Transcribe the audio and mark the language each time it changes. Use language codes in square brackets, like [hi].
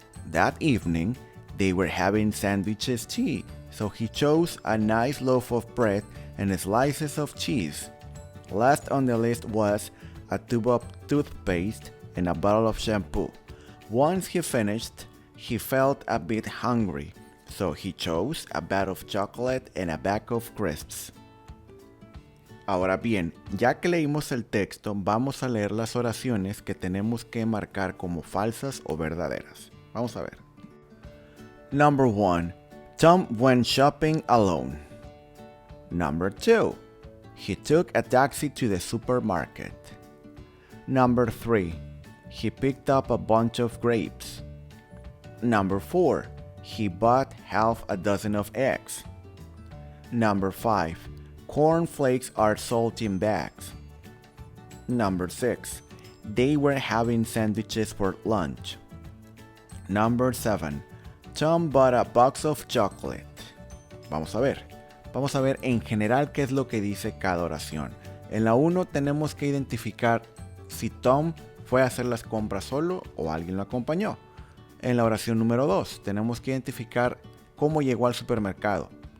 [en] That evening, they were having sandwiches tea, so he chose a nice loaf of bread and slices of cheese. Last on the list was a tube of toothpaste and a bottle of shampoo. Once he finished, he felt a bit hungry, so he chose a bar of chocolate and a bag of crisps. [es] Ahora bien, ya que leímos el texto, vamos a leer las oraciones que tenemos que marcar como falsas o verdaderas. Vamos a ver. [en] Number 1. Tom went shopping alone. Number 2. He took a taxi to the supermarket. Number 3. He picked up a bunch of grapes. Number 4. He bought half a dozen of eggs. Number 5. Corn flakes are sold in bags. Number 6. They were having sandwiches for lunch. Number 7. Tom bought a box of chocolate. [es] Vamos a ver en general qué es lo que dice cada oración. En la 1 tenemos que identificar si Tom fue a hacer las compras solo o alguien lo acompañó. En la oración número 2 tenemos que identificar cómo llegó al supermercado.